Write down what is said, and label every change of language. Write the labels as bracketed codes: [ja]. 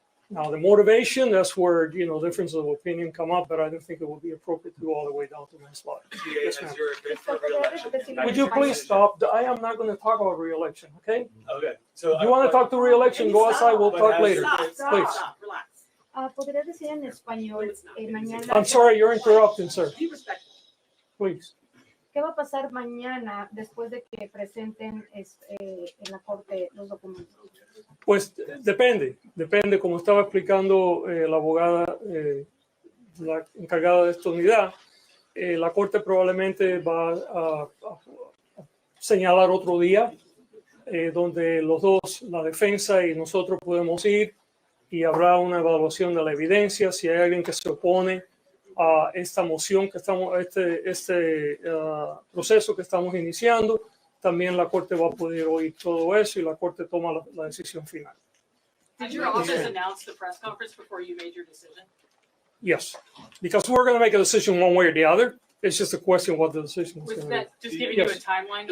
[en] Now, the motivation, that's where, differences of opinion come up, but I don't think it would be appropriate to go all the way down to manslaughter. DA, Yes, has ma'am. your bid for re-election? Would you please stop? I am not going to talk about re-election, okay? Okay, so. You want to talk to re-election, go outside, we'll talk later. Please. Relax. [es] ¿Podrías decir en español mañana? [en] I'm sorry, you're interrupting, sir. Please. [es] ¿Qué va a pasar mañana después de que presenten en la corte los documentos? Pues depende como estaba explicando la abogada, la encargada de esta unidad, la corte probablemente va a señalar otro día donde los dos, la defensa y nosotros podemos ir y habrá una evaluación de la evidencia. Si hay alguien que se opone a esta moción que estamos, este proceso que estamos iniciando, también la corte va a poder oír todo eso y la corte toma la decisión final. [en] Did your office announce the press conference before you made your decision? Yes, because we're going to make a decision one way or the other. It's just a question what the decision is Was going to be. that just giving you a timeline to